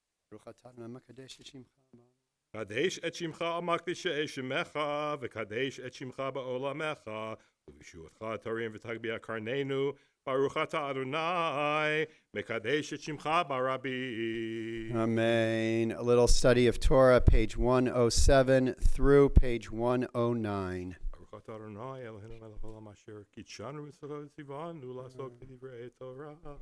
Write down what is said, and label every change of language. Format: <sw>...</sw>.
<he>ברוך אתה אדוני מקדש את שמך. קדש את שמך מקדישי שמך, וקדש את שמך בעולמך, ובישועתך תרים ותגביה קרננו, ברוך אתה אדוני, מקדש את שמך ברבים. Amen.</he> <en>A little study of Torah, page 107 through page 109.</en> <he>ברוך אתה אדוני, אלוהינו מלך העולם אשר קידשנו וציוונו לעסוק בדברי תורה.</he>